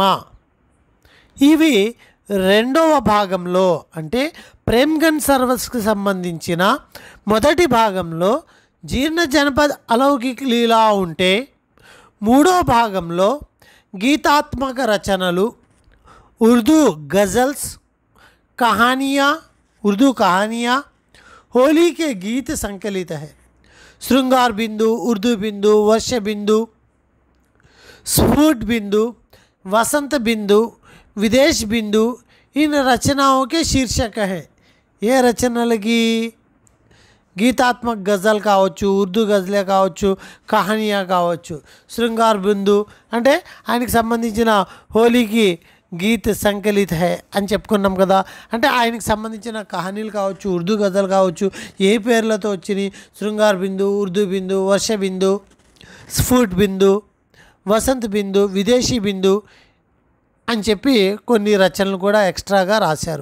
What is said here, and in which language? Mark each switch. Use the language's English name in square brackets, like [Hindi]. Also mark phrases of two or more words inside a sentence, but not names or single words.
[Telugu] ఇవి రెండవ భాగంలో అంటే ప్రేమ్గన్ సర్వస్కి సంబంధించిన మొదటి భాగంలో జీర్ణ జనపద్ అలౌకిక్ లీలా ఉంటే, మూడో భాగంలో గీతాత్మక రచనలు, ఉర్దూ గజల్స్, [Hindi] कहानियाँ, उर्दू कहानियाँ, होली के गीत संकलित है. श्रृंगार बिंदु, उर्दू बिंदु, वर्ष बिंदु, स्फुट बिंदु, वसंत बिंदु, विदेश बिंदु इन रचनाओं के शीर्षक हैं. [Telugu] ये రచనలకి గీతాత్మక గజల్ కావచ్చు, ఉర్దూ గజలే కావచ్చు, కహానియా కావచ్చు. శృంగార్ బిందు అంటే ఆయనకి సంబంధించిన హోలీకి [Hindi] गीत संकलित है [Telugu] అని చెప్పుకున్నాం కదా. అంటే ఆయనకి సంబంధించిన కహానీలు కావచ్చు, ఉర్దూ గజల్ కావచ్చు, ఏ పేర్లతో వచ్చినాయి, శృంగార్ బిందు, ఉర్దూ బిందు, వర్ష బిందు, స్ఫుట్ బిందు, వసంత్ బిందు, విదేశీ బిందు అని చెప్పి కొన్ని రచనలు కూడా ఎక్స్ట్రాగా రాశారు.